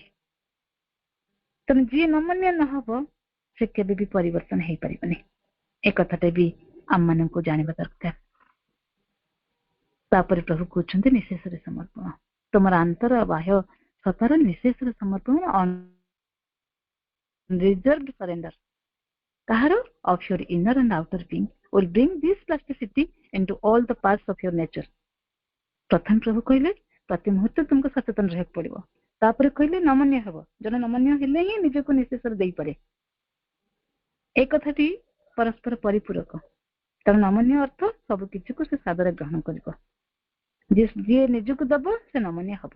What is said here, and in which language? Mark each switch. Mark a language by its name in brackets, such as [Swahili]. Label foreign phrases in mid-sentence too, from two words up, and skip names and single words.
[Odia] ତେଣୁ ଯିଏ ନମନୀୟ ନହବ ସେ କେବେ ବି ପରିବର୍ତ୍ତନ ହେଇପାରିବନି। ଏ କଥାଟା ବି ଆମମାନଙ୍କୁ ଜାଣିବା ଦରକାର। ତାପରେ ପ୍ରଭୁ କହୁଛନ୍ତି ନିଶେଷରେ ସମର୍ପଣ। ତୁମର ଆନ୍ତର ବାହ୍ୟ ସତାର ନିଶେଷରେ ସମର୍ପଣ, [English] unreserved surrender. [Odia] କାହାର? [English] of your inner and outer being will bring this plasticity into all the parts of your nature. [Odia] ପ୍ରଥମେ ପ୍ରଭୁ କହିଲେ ପ୍ରତି ମୁହୂର୍ତ୍ତ ତୁମକୁ ସଚେତନ ରହିବାକୁ ପଡିବ। ତାପରେ କହିଲେ ନମନୀୟ ହେବ। ଜଣେ ନମନୀୟ ହେଲେ ହିଁ ନିଜକୁ ନିଶେଷରେ ଦେଇପାରେ। ଏ କଥାଟି ପରସ୍ପର ପରିପୂରକ। କାରଣ ନମନୀୟ ଅର୍ଥ ସବୁ କିଛିକୁ ସେ ସାଦରେ ଗ୍ରହଣ କରିବ। ଯିଏ ନିଜକୁ ଦବ ସେ ନମନୀୟ ହବ।